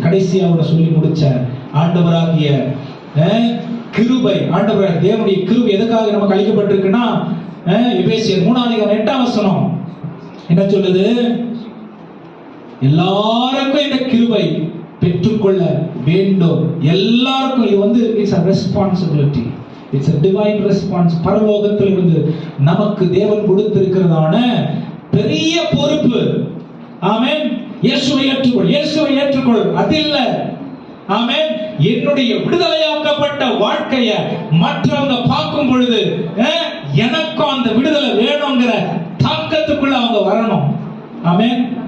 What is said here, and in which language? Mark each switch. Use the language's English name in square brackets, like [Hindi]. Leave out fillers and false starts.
[Tamil] கடைசியாக சொல்லி முடிச்ச ஆண்டவராகிய கிருபை, ஆண்டவராகிய தேவனுடைய கிருபை எதுக்காக நமக்கு அளிக்கப்பட்டிருக்குன்னா, எபேசியர் 3:8 என்ன சொல்லுது? எல்லாருக்கும் இந்த கிருபை பெற்றுக்கொள்ள வேண்டும். எல்லாருக்கும் இது [English] It's a responsibility, it's a divine response. [Tamil] பரலோகத்தில் இருந்து நமக்கு தேவன் கொடுத்திருக்கிறதான பெரிய பொறுப்பு. ஆமென். இயேசுவை ஏற்றுக்கொள், இயேசுவை ஏற்றுக்கொள். அது இல்ல. ஆமென். என்னுடைய விடுதலையாக்கப்பட்ட வாழ்க்கையை மற்றவங்க பார்க்கும் பொழுது எனக்கும் அந்த விடுதலை வேணுங்கிற தாக்கத்துக்குள்ள அவங்க வரணும். ஆமென்.